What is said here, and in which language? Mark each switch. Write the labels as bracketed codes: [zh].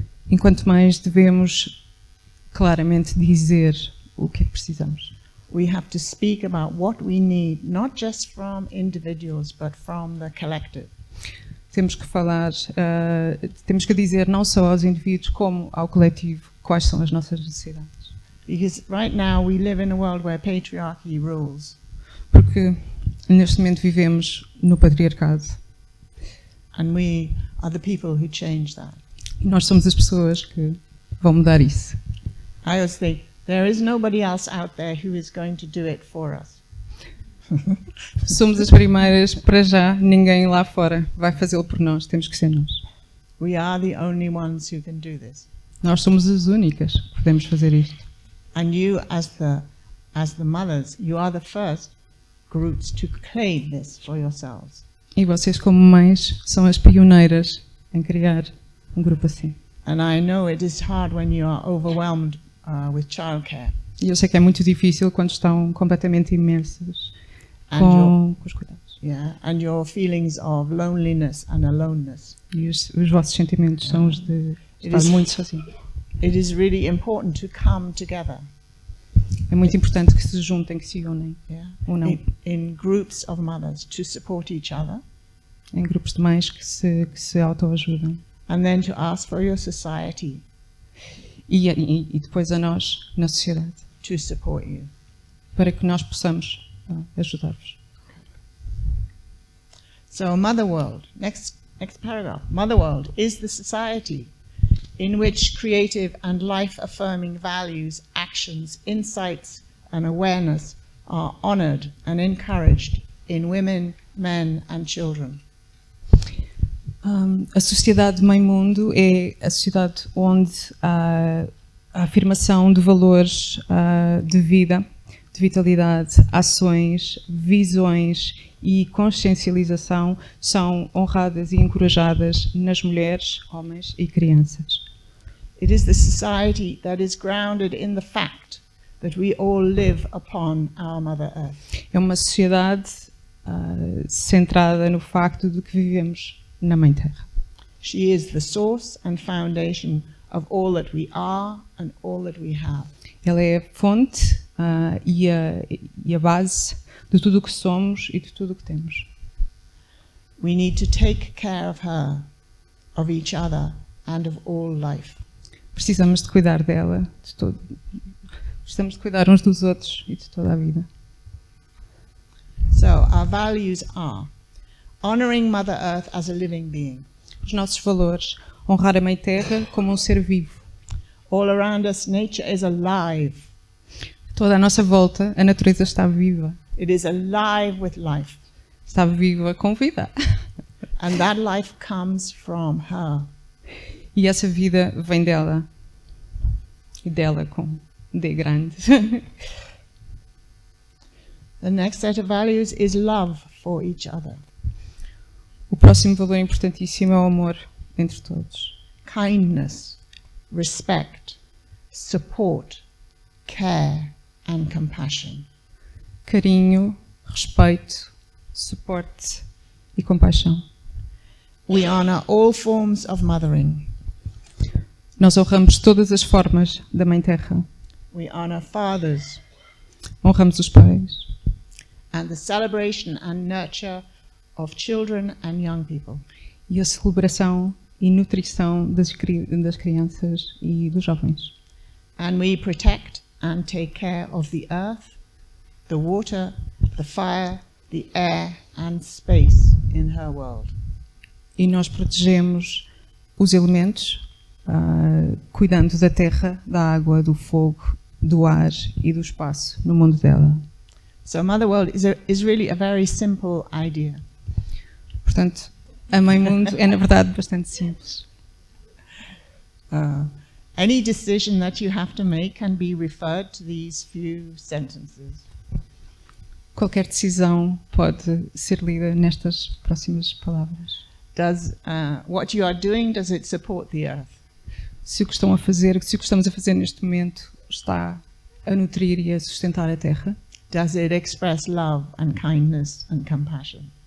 [pt] Enquanto mães, devemos claramente dizer o que é que precisamos. [en] We have to speak about what we need, not just from individuals, but from the collective. [pt] Temos que falar, temos que dizer não só aos indivíduos como ao coletivo quais são as nossas necessidades. [en] Because right now we live in a world where patriarchy rules. [pt] Porque neste momento vivemos no patriarcado. [en] And we are the people who change that. [pt] E nós somos as pessoas que vão mudar isso. [en] I always think there is nobody else out there who is going to do it for us. [pt] Somos as primeiras, para já, ninguém lá fora vai fazê-lo por nós, temos que ser nós. [en] We are the only ones who can do this. [pt] Nós somos as únicas que podemos fazer isto. [en] And you, as the mothers, you are the first groups to claim this for yourselves. [pt] E vocês, como mães, são as pioneiras em criar um grupo assim. [en] And I know it is hard when you are overwhelmed with childcare. [pt] E eu sei que é muito difícil quando estão completamente imersas com os cuidados. [en] Yeah, and your feelings of loneliness and aloneness. [pt] E os vossos sentimentos são os de estar muito sozinho. [en] It is really important to come together. [pt] É muito importante que se juntem, que se unem. [en] Yeah. [pt] Unam. [en] In groups of mothers to support each other. [pt] Em grupos de mães que se autoajudam. [en] And then to ask for your society. [pt] E depois a nós, na sociedade. [en] To support you. [pt] Para que nós possamos ajudar-vos. [en] So MotherWorld, next paragraph. MotherWorld is the society in which creative and life-affirming values, actions, insights and awareness are honored and encouraged in women, men and children. [pt] A sociedade MãeMundo é a sociedade onde a afirmação de valores de vida, de vitalidade, ações, visões e consciencialização são honradas e encorajadas nas mulheres, homens e crianças. [en] It is the society that is grounded in the fact that we all live upon our Mother Earth. [pt] É uma sociedade centrada no facto de que vivemos na Mãe Terra. [en] She is the source and foundation of all that we are and all that we have. [pt] Ela é a fonte e a base de tudo o que somos e de tudo o que temos. [en] We need to take care of her, of each other and of all life. [pt] Precisamos de cuidar dela, de todo. Precisamos de cuidar uns dos outros e de toda a vida. [en] So our values are honoring Mother Earth as a living being. [pt] Os nossos valores: honrar a Mãe Terra como um ser vivo. [en] All around us, nature is alive. [pt] Toda à nossa volta, a natureza está viva. [en] It is alive with life. [pt] Está viva com vida. [en] And that life comes from her. [pt] E essa vida vem dela. E dela com D grande. [en] The next set of values is love for each other. [pt] O próximo valor importantíssimo é o amor entre todos. [en] Kindness, respect, support, care and compassion. [pt] Carinho, respeito, suporte e compaixão. [en] We honor all forms of mothering. [pt] Nós honramos todas as formas da Mãe Terra. [en] We honor fathers. [pt] Honramos os pais. [en] And the celebration and nurture of children and young people. [pt] E a celebração e nutrição das crianças e dos jovens. [en] And we protect and take care of the earth, the water, the fire, the air and space in her world. [pt] E nós protegemos os elementos, cuidando da terra, da água, do fogo, do ar e do espaço no mundo dela. [en] So MotherWorld is really a very simple idea. [pt] Portanto, a MãeMundo é na verdade bastante simples. [en] Any decision that you have to make can be referred to these few sentences. [pt] Qualquer decisão pode ser lida nestas próximas palavras. [en] Does what you are doing, does it support the earth? [pt] Se o que estão a fazer, se o que estamos a fazer neste momento está a nutrir e a sustentar a terra? [en] Does it express love and kindness and compassion?